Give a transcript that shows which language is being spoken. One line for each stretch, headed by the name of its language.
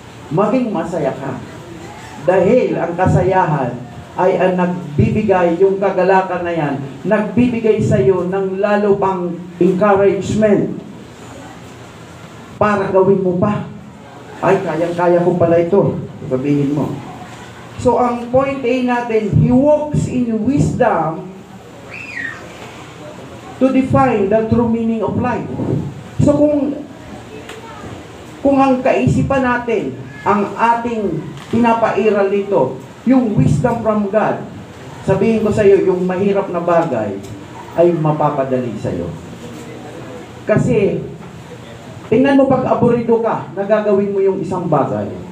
Filipino: Maging masaya ka. Dahil ang kasayahan ay ang nagbibigay, yung kagalakan na yan, nagbibigay sa iyo ng lalo pang encouragement para gawin mo pa. Ay, kayang-kaya ko pala ito. Sabihin mo.
English: So,
Filipino: ang point A natin,
English: he walks in wisdom to define the true meaning of life.
Filipino: So, kung ang kaisipan natin, ang ating pinapairal dito, yung
English: wisdom from God,
Filipino: sabihin ko sa iyo, yung mahirap na bagay ay mapapadali sa iyo. Kasi, tingnan mo pag aburido ka, nagagawin mo yung isang bagay.